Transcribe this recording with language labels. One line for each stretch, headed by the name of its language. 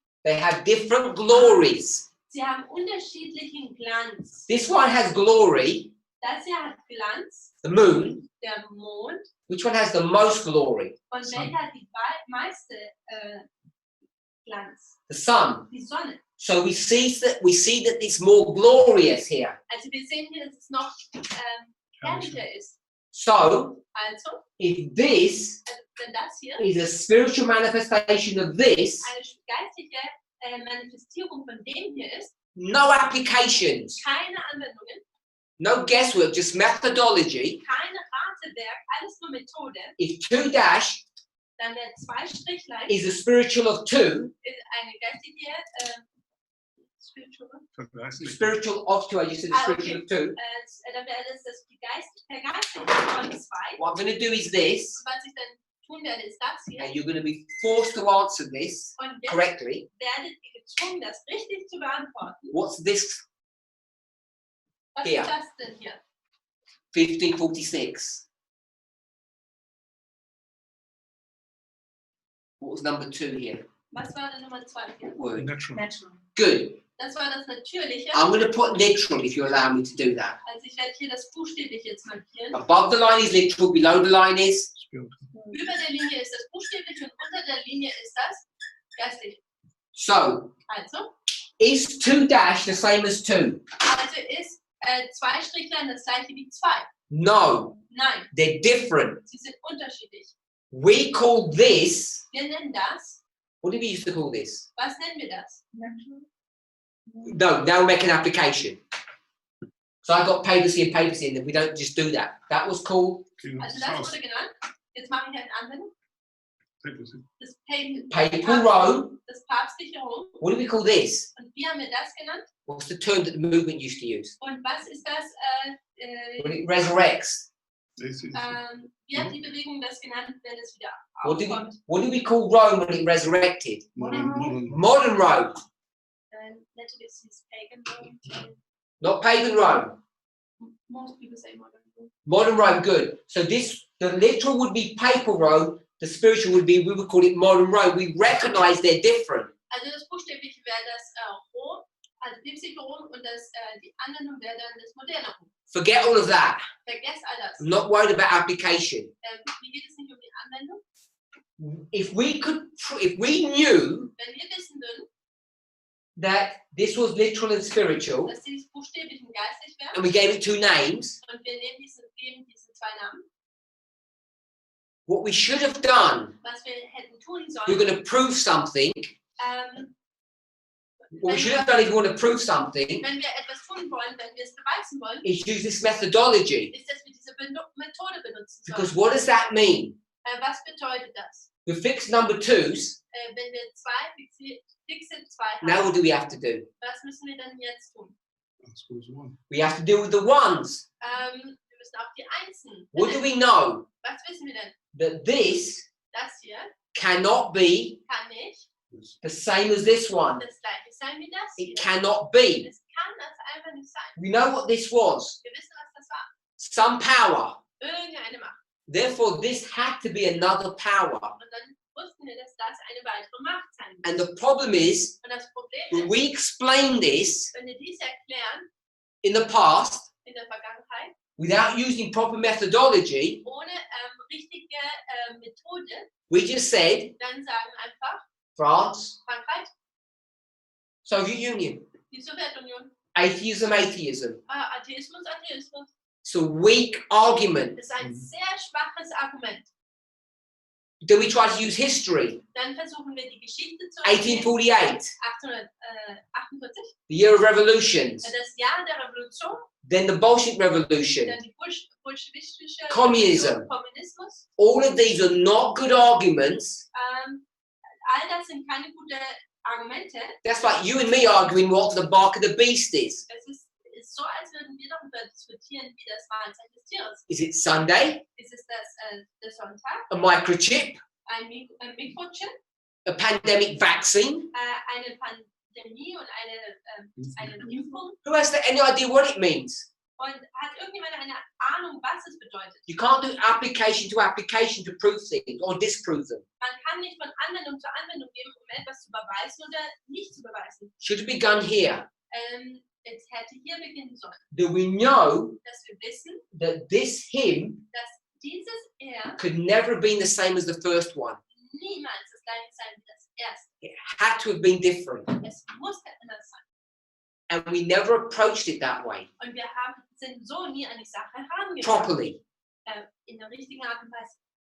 English: They have different glories.
German: Sie haben unterschiedlichen Glanz.
English: This one has glory,
German: Das hier hat Glanz,
English: the moon.
German: der Mond.
English: Which one has the most glory?
German: Und welcher hat die meiste Glanz?
English: The sun.
German: Die Sonne.
English: So we see that it's more glorious here.
German: Also wir sehen hier, dass es noch herrlicher ist.
English: So
German: Also,
English: if this
German: wenn das hier
English: is a spiritual manifestation of this,
German: eine geistige Manifestierung von dem hier ist,
English: no applications,
German: keine Anwendungen,
English: no guesswork, just methodology.
German: keine Ratewerk, alles nur Methode,
English: If 2 dash
German: dann wäre 2 Strichlein
English: is a spiritual of 2,
German: ist eine geistige
English: spiritual of 2, I just said the spiritual of 2.
German: dann wäre das die Geistige von 2.
English: What I'm going to do is this,
German: Was ich dann tun werde, ist das hier.
English: and you're going to be forced to answer this
German: Und jetzt
English: correctly.
German: werdet ihr gezwungen, das richtig zu beantworten.
English: What's this?
German: Was Hier. ist das denn hier? 1546.
English: What was number 2 here?
German: Was war denn Nummer 2 hier?
English: Word. Natural. Natural. Good.
German: Das war das Natürliche.
English: I'm going to put literal if you allow me to do that.
German: Also ich werde hier das Buchstäbliche jetzt markieren.
English: Above the line is literal, below the line is. Spiritual.
German: Über der Linie ist das Buchstäbliche und unter der Linie ist das Geistliche.
English: So,
German: Also
English: is 2 dash the same as 2?
German: Also ist 2 Strichlein das gleiche wie 2?
English: No,
German: Nein,
English: they're different.
German: sie sind unterschiedlich.
English: We call this,
German: Wir nennen das,
English: what did we used to call this?
German: was nennen wir das?
English: Natural. No, now we make an application. So I got papacy and papacy, and we don't just do that. That was called King of
German: Also
English: the
German: das
English: south.
German: wurde genannt. Jetzt mache ich eine Anwendung.
English: Papacy.
German: Das
English: papal Rome.
German: Das päpstliche Rom.
English: What do we call this?
German: Und wie haben wir das genannt?
English: What's the term that the movement used to use?
German: Und was ist das?
English: When it resurrects. They say-
German: Wie hat die Bewegung das genannt, wenn es wieder
English: What
German: aufkommt?
English: do we call Rome when it resurrected? modern. Modern Rome,
German: Natürlich ist es
English: pagan Rome. not pagan Rome. Most people say modern Rome. Modern Rome, good. So the literal would be papal Rome. The spiritual would be, we would call it modern Rome. We recognize they're different.
German: Also das Buchstäbliche wäre das Rom, also päpstliche Rom und das, die Anwendung wäre dann das moderne Rom.
English: Forget all of that.
German: Vergesst all das.
English: I'm not worried about application.
German: Mir geht es nicht um die Anwendung.
English: If we knew
German: Wenn wir wissen würden,
English: that this was literal and spiritual,
German: dass dies buchstäblich und geistlich wäre,
English: and we gave it 2 names,
German: und wir geben diese 2 Namen,
English: what we should have done,
German: was wir hätten tun
English: we're
German: sollen,
English: going to prove something. What we should have done if we want to prove something
German: wenn wir etwas tun wollen, wenn wir es beweisen wollen,
English: is use this methodology.
German: ist, dass wir diese Methode benutzen
English: Because
German: sollen.
English: what does that mean?
German: Was bedeutet das?
English: We fixed number 2s.
German: Wenn wir fixe 2
English: Now
German: haben,
English: what do we have to do?
German: was müssen wir dann jetzt tun?
English: That's goes one. We have to deal with the ones.
German: Wir müssen auch die Einsen.
English: What do we know?
German: Was wissen wir denn?
English: That this
German: Das hier
English: cannot be
German: kann nicht
English: the same as this one.
German: das gleiche sein wie das hier.
English: It cannot be.
German: Das kann das einfach nicht sein.
English: We know what this was.
German: Wir wissen, was das war.
English: Some power.
German: Irgendeine Macht.
English: Therefore, this had to be another power.
German: Und dann wussten wir, dass das eine weitere Macht sein muss.
English: And the problem is,
German: Und das Problem
English: when
German: ist,
English: we explain this
German: wenn wir dies erklären
English: in the past,
German: in der Vergangenheit,
English: without using proper methodology,
German: ohne richtige Methode,
English: we just said
German: dann sagen einfach
English: France,
German: Frankreich,
English: Soviet Union,
German: die Sowjetunion,
English: atheism, atheism.
German: Atheismus, Atheismus.
English: It's a weak argument.
German: Das ist ein sehr schwaches Argument.
English: Then we try to use history.
German: Dann versuchen wir die Geschichte zu erklären.
English: 1848,
German: 1848,
English: the year of revolutions.
German: das Jahr der Revolution,
English: Then the Bolshevik Revolution.
German: dann die bolschewistische
English: Communism.
German: Revolution, Kommunismus.
English: All of these are not good arguments.
German: All das sind keine guten Argumente.
English: That's like you and me arguing what the bark of the beast is.
German: Es ist so, als würden wir darüber diskutieren, wie das Wahrzeichen des Tieres ist.
English: Is it Sunday?
German: Ist es der Sonntag,
English: A microchip?
German: ein Mikrochip,
English: A pandemic vaccine?
German: eine Pandemie und eine Impfung?
English: Who has any idea what it means?
German: Und hat irgendjemand eine Ahnung, was es bedeutet?
English: You can't do application to prove things or disprove them.
German: Man kann nicht von Anwendung zu Anwendung gehen, um etwas zu beweisen oder nicht zu beweisen.
English: Should have begun here.
German: Es hätte hier beginnen sollen,
English: Do we know
German: dass wir wissen,
English: that this hymn
German: dass dieses
English: could never have been the same as the first one?
German: niemals das gleiche sein wie das erste.
English: It had to have been different.
German: Es musste anders sein.
English: And we never approached it that way,
German: Und wir sind so nie an die Sache herangegangen.
English: properly.
German: In der richtigen Art und Weise.